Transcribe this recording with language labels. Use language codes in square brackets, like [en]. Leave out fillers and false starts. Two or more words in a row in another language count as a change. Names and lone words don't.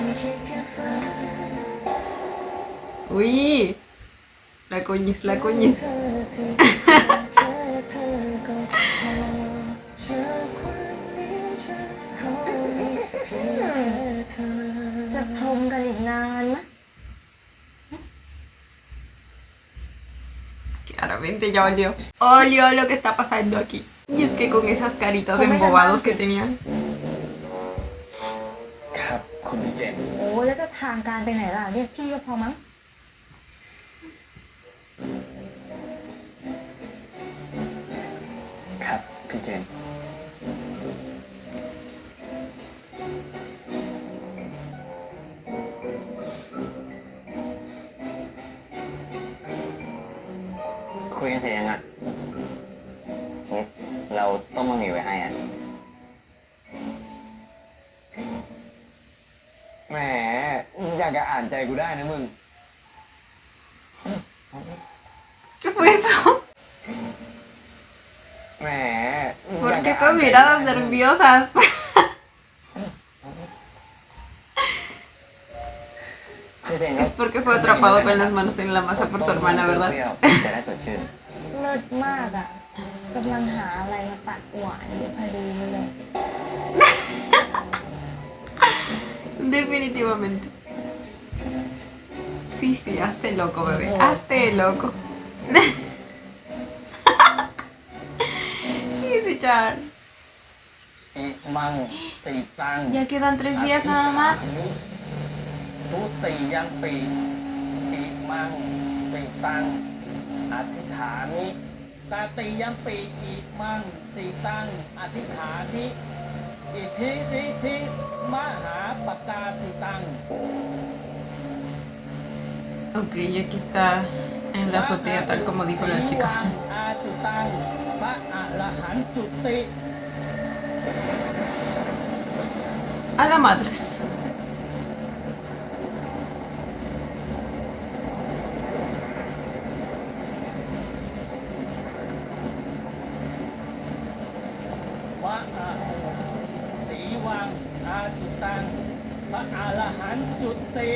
[es] Uy, la coñiz, la coñiz. [th] จะพรมกันอีกนานไหม [es] Claramente ya olió. Olió lo que está pasando aquí. Y es que con esas caritas de embobados que tenían. [th] ครับ คุณพี่เจน โอ้แล้วจะทางการไปไหนล่ะเรียกพี่ก็พอมั้ง ครับ พี่เจน คุยกันเสร็จยังอ่ะนี่เราต้มบะหมี่ไว้ให้อ่ะ แหม อยากจะอ่านใจกูได้นะมึง [es] ¿Qué fue eso? [th] แหม [es] ¿Por qué estas miradas nerviosas? [th] พี่เจนก็ [es] Es porque fue atrapado con las manos en la masa por su hermana, [th] เป [es] ¿verdad? [th] รี้ยวจะได้สดชื่น เลิศมากอ่ะกำลังหาอะไรมาตัดหวานอยู่พอดีเลย [es] Definitivamente. Sí, sí, hazte loco, bebé. Hazte loco. Ese Char. [pi] อิมังสีตัง [es] Ya quedan 3 días nada más. [pi] ทุติยัมปีอิมังสีตังอธิษฐานิตาติยัมปีอิมังสีตังอธิษฐานิอิทิสิทิมหาปกาสิตัง [es] Ok, y aquí está En la azotea, tal como dijo la chica. [pi] อาจุตังพระอรหันตุติ [es] A la madres. [pi] พระอสีวังอาจุตังพระอรหันตุติ